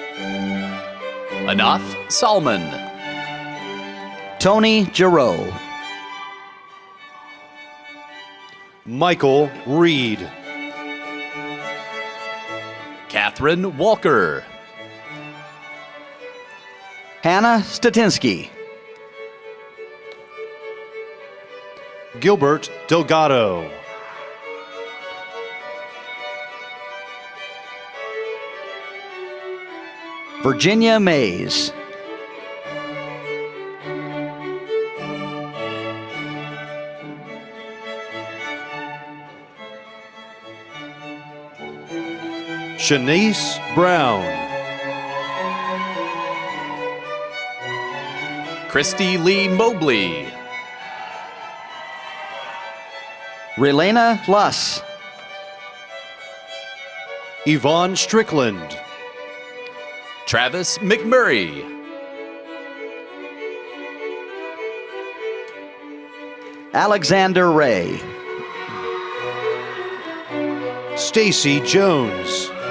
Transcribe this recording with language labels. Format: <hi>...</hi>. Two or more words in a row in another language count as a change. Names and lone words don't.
<en>Anath Salman. Tony Giroux. Michael Reed. Catherine Walker. Hannah Statinsky. Gilbert Delgado. Virginia Mays. Shanice Brown. Christy Lee Mobley. Relena Luss. Yvonne Strickland. Travis McMurray. Alexander Ray. Stacy Jones.</en>